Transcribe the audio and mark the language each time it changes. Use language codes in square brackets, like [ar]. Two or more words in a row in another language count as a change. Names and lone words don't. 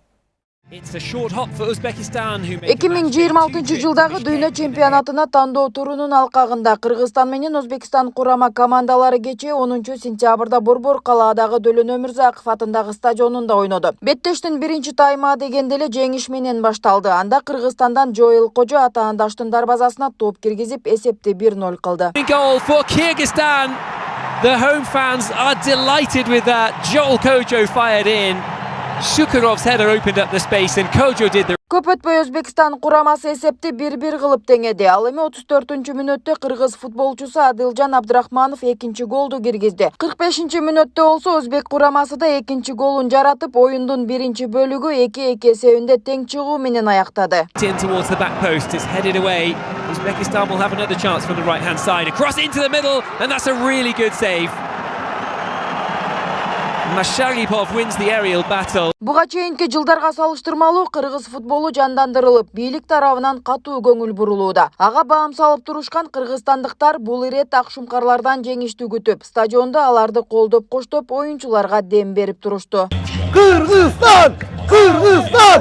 [ky] 2026 жылдагы дүйнө чемпионатына тандоо турунун алкагында Кыргызстан менен Өзбекстан курама командалары кечээ 10 сентябрда Борбор калаадагы Дөлөн Өмүрзаков атындагы стадионунда ойноду. Беттештин биринчи тайма дегенде эле жеңиш менен башталды. Анда Кыргызстандан Жоэл Кожо атаандаштын дарбазасына топ киргизип, эсепти 1-0 кылды. [en] The home fans are delighted with that. Joel Kojo fired in. Shukurov's header opened up the space and Kojo did the... [ky] Көп өтпөй Өзбекстан курамасы эсепти 1-1 кылып теңеди. Ал эми 34-мүнөттө кыргыз футболчусу Адылжан Абдрахманов экинчи голду киргизди. 45-мүнөттө болсо Өзбек курамасы да экинчи голун жаратып, оюндун биринчи бөлүгү 2-2 эсебинде тең чыгуу менен аяктады. [en] In towards the back post, it's headed away. Uzbekistan will have another chance from the right-hand side. Across into the middle, and that's a really good save. Masharipov wins the aerial battle. [ky] Буга чейинки жылдарга салыштырмалуу кыргыз футболу жандандырылып, бийлик тарабынан катуу көңүл бурулууда. Ага баам салып турушкан кыргызстандыктар бул ирет ак шумкарлардан жеңиштүү күтүп, стадиондо аларды колдоп коштоп, оюнчуларга дем берип турушту. Кыргызстан! Кыргызстан!